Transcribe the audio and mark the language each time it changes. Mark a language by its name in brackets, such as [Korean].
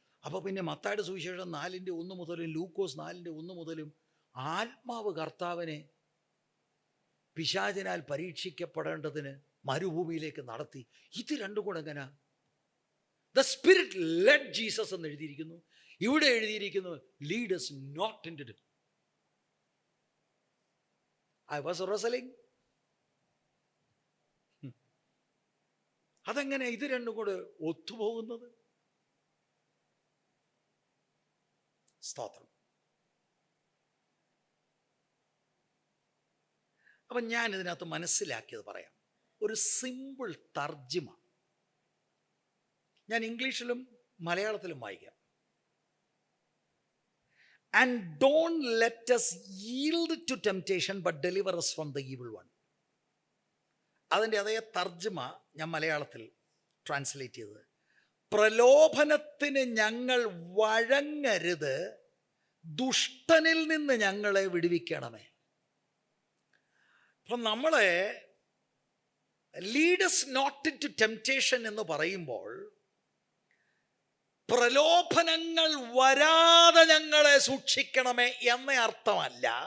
[Malayalam] അപ്പോൾ പിന്നെ മത്തായിയുടെ സുവിശേഷം 4:1 മുതലും ലൂക്കോസ് 4:1 മുതലും ആത്മാവ് കർത്താവിനെ പിശാചിനാൽ പരീക്ഷിക്കപ്പെടേണ്ടതിന് മരുഭൂമിയിലേക്ക് നടത്തി. ഇത് രണ്ടും കൂടെ എങ്ങനെ? [English] the spirit led Jesus [Malayalam] എന്ന് എഴുതിയിരിക്കുന്നു. ഇവിടെ എഴുതിയിരിക്കുന്നു [English] Lead us not into it. I was wrestling. [Malayalam] അതെങ്ങനെ ഇത് രണ്ടും കൂടെ ഒത്തുപോകുന്നത്? സ്തോത്രം. അപ്പം ഞാൻ ഇതിനകത്ത് മനസ്സിലാക്കിയത് പറയാം. ഒരു സിമ്പിൾ തർജിമ ഞാൻ ഇംഗ്ലീഷിലും മലയാളത്തിലും വായിക്കാം. [English] And don't let us yield to temptation, but deliver us from the evil one. [Malayalam] അതിൻ്റെ അതേ തർജ്ജിമ ഞാൻ മലയാളത്തിൽ ട്രാൻസ്ലേറ്റ് ചെയ്തത്, പ്രലോഭനത്തിന് ഞങ്ങൾ വഴങ്ങരുത്, ദുഷ്ടനിൽ നിന്ന് ഞങ്ങളെ വിടുവിക്കണമേ. അപ്പം നമ്മളെ [English] lead us not into temptation [Malayalam] എന്ന് പറയുമ്പോൾ പ്രലോഭനങ്ങൾ വരാതെ ഞങ്ങളെ സൂക്ഷിക്കണമേ എന്ന അർത്ഥമല്ല.